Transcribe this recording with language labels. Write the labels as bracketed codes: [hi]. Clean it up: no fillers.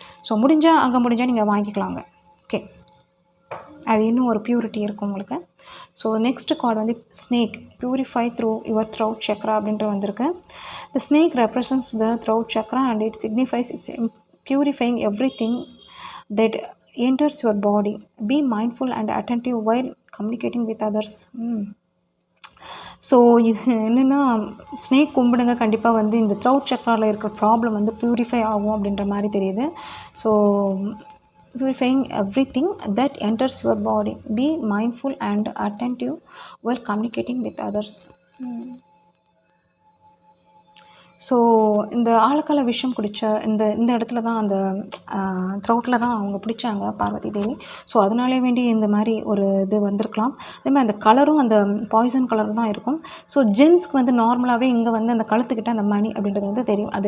[ta] So முடிஞ்சால் நீங்கள் வாங்கிக்கலாங்க. ஓகே, அது இன்னும் ஒரு பியூரிட்டி இருக்கும் உங்களுக்கு. [en] so next card வந்து snake, purify through your throat chakra [ta] அப்படின்ற வந்திருக்கு. [en] The snake represents the throat chakra and it signifies it's purifying everything that enters your body. Be mindful and attentive while communicating with others. [ta] So இது என்னென்னா snake கும்பிடுங்க, கண்டிப்பாக வந்து இந்த throat சக்ராவில் இருக்கிற problem வந்து ப்யூரிஃபை ஆகும் அப்படின்ற மாதிரி தெரியுது. [en] So purifying everything that enters your body. Be mindful and attentive while communicating with others. [ta] So இந்த ஆழக்கால விஷம் குடித்த இந்த இடத்துல தான் அந்த த்ரோட்டில் தான் அவங்க பிடிச்சாங்க பார்வதி தேவி. ஸோ அதனாலே வேண்டி இந்த மாதிரி ஒரு இது வந்திருக்கலாம். அதே மாதிரி அந்த கலரும் அந்த பாய்சன் கலர் தான் இருக்கும். ஸோ ஜென்ஸ்க்கு வந்து நார்மலாகவே இங்கே வந்து அந்த கழுத்துக்கிட்ட அந்த மணி அப்படின்றது வந்து தெரியும்.